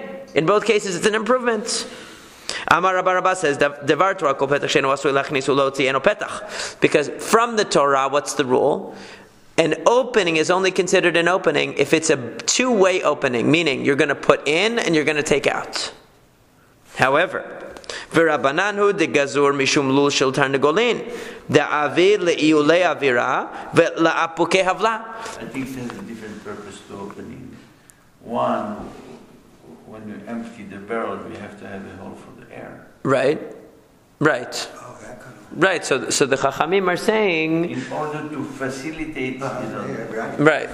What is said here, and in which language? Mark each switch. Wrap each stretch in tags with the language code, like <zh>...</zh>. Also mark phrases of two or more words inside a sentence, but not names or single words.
<en>In both cases, it's an improvement.</en> <arc>אמר רבה</arc> <en>says, because from the Torah, what's the rule? An opening is only considered an opening if it's a two-way opening, meaning you're going to put in and you're going to take out. However,</en> <arc>ורבנן הוא דגזור משום לול של תרנגולין דעביד לעיולי אוירא ולאפוקי הבלא.</arc> <en>I think there's a different purpose to opening. One, when you empty the barrel, you have to have a hole for the air. Right. Oh, that kind of. Right. So the Chachamim are saying, in order to facilitate, right.</en>